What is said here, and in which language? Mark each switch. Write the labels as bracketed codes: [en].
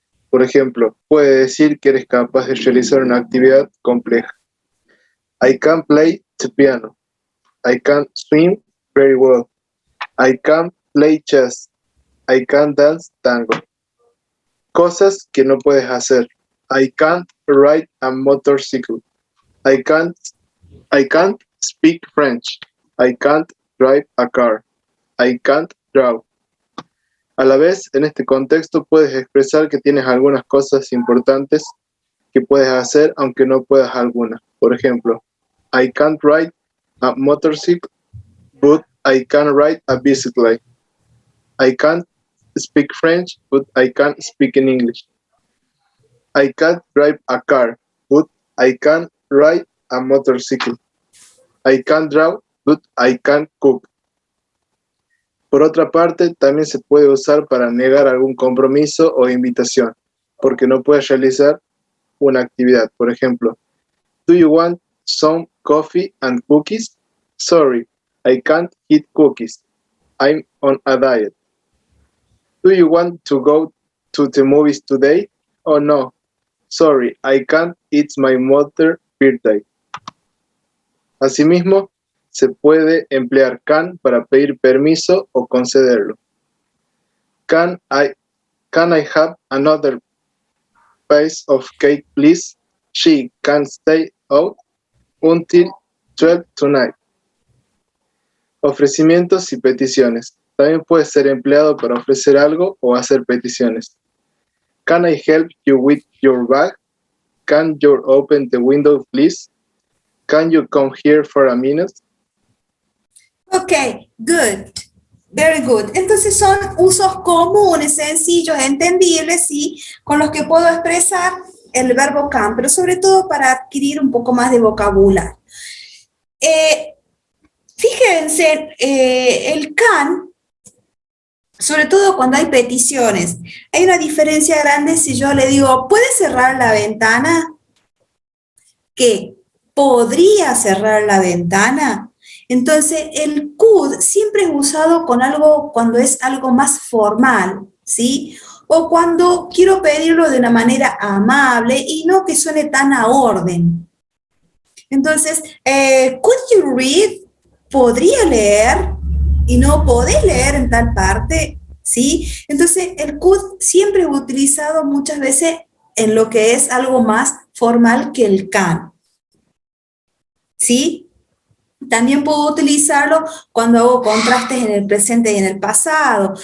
[es] Por ejemplo, puede decir que eres capaz de realizar una actividad compleja. [en] I can play the piano. I can swim very well. I can play chess. I can dance tango. [es] Cosas que no puedes hacer. [en] I can't ride a motorcycle. I can't speak French. I can't drive a car. I can't draw. [es] A la vez, en este contexto puedes expresar que tienes algunas cosas importantes que puedes hacer aunque no puedas alguna. Por ejemplo, [en] I can't ride a motorcycle, but I can ride a bicycle. I can't speak French, but I can speak in English. I can't drive a car, but I can ride a motorcycle. I can't draw, but I can cook. [es] Por otra parte, también se puede usar para negar algún compromiso o invitación, porque no puedes realizar una actividad. Por ejemplo, [en] do you want some coffee and cookies? Sorry, I can't eat cookies. I'm on a diet. Do you want to go to the movies today? Oh no, sorry, I can't, it's my mother's birthday. [es] Asimismo, se puede emplear can para pedir permiso o concederlo. [en] Can I have another piece of cake, please? She can stay out until 12 tonight. [es] Ofrecimientos y peticiones. También puede ser empleado para ofrecer algo o hacer peticiones. [en] Can I help you with your bag? Can you open the window, please? Can you come here for a minute? Ok, good. Very good. [es] Entonces son usos comunes, sencillos, entendibles, ¿sí? Con los que puedo expresar el verbo can, pero sobre todo para adquirir un poco más de vocabulario. Fíjense, el can, sobre todo cuando hay peticiones, hay una diferencia grande si yo le digo, ¿puedes cerrar la ventana? ¿Qué? ¿Podría cerrar la ventana? Entonces, el could siempre es usado con algo, cuando es algo más formal, ¿sí? O cuando quiero pedirlo de una manera amable y no que suene tan a orden. Entonces, [en] could you read? [es] ¿Podría leer? Y no podés leer en tal parte, ¿sí? Entonces, el could siempre es utilizado muchas veces en lo que es algo más formal que el can, ¿sí? También puedo utilizarlo cuando hago contrastes en el presente y en el pasado.